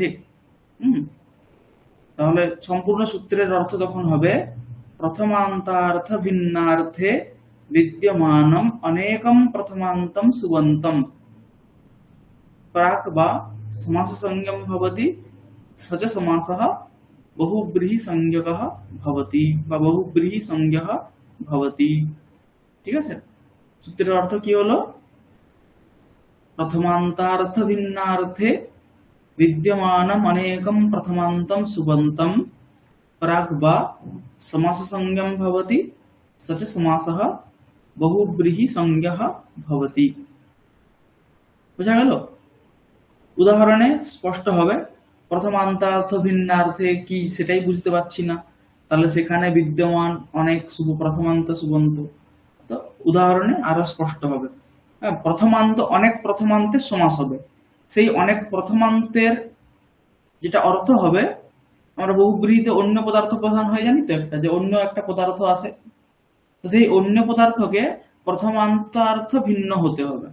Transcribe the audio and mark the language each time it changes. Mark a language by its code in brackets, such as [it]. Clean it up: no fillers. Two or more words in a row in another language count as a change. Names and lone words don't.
[bn] হুম, তাহলে সম্পূর্ণ সূত্রের অর্থ তখন হবে [sa] প্রথমান্তার্থ ভিন্নার্থে বিদ্যমানম অনেকম প্রথমান্তম সুবন্তম প্রাক বা সমাস সংজ্ঞম ভবতি সচ সমাসঃ বহুব্রীহি সংজ্ঞকঃ ভবতি বা বহুব্রীহি সংজ্ঞः ভবতি। [bn] ঠিক আছে, সূত্রের অর্থ কি হলো? [sa] প্রথমান্তার্থ ভিন্নার্থে विद्यमानम अनेकम प्रथमांतम सुबंतम प्राक बा समास संज्ञम भवति सच समासः बहुब्रीहि संज्ञः भवति। [bn] বুঝা গেল? উদাহরণে স্পষ্ট হবে। প্রথমান্তার্থ ভিন্নার্থে কি সেটাই বুঝতে পারছি না, তাহলে সেখানে বিদ্যমান অনেক শুভ প্রথমান্ত সুবন্ত, তো উদাহরণে আরো স্পষ্ট হবে। প্রথমান্ত অনেক প্রথমান্তের সমাস হবে, সেই অনেক প্রথমান্তের যেটা অর্থ হবে, আমরা বহুব্রীহিতে অন্য পদার্থ প্রধান হয়ে জানি তো একটা, যে অন্য একটা পদার্থ আছে, তো সেই অন্য পদার্থকে প্রথমান্তার্থ ভিন্ন হতে হবে।